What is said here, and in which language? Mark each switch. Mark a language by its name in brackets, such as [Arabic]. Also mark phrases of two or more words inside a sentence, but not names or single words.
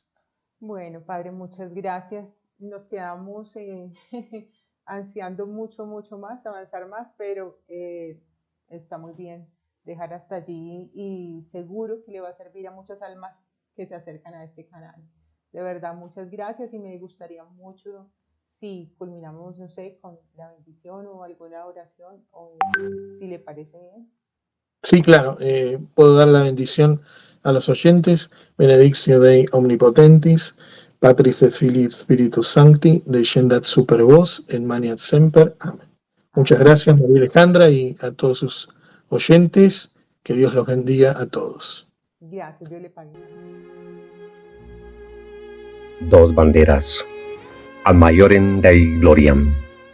[Spanish] Bueno, padre, muchas gracias. Nos quedamos ansiando mucho más, avanzar más, pero está muy bien dejar hasta allí y seguro que le va a servir a muchas almas que se acercan a este canal. De verdad, muchas gracias y me gustaría mucho si culminamos, no sé, con la bendición o alguna oración, o si le parece bien. Sí, claro, puedo dar la bendición a los oyentes. [Latin] Benedictio Dei Omnipotentis, Patris et Filii Spiritus Sancti, descendat super vos, et maniat semper. [Spanish] Amén. Muchas gracias, María Alejandra, y a todos sus oyentes. Que Dios los bendiga a todos. Gracias, Dios le pague. Dos banderas. [Latin] Ad maiorem Dei gloriam.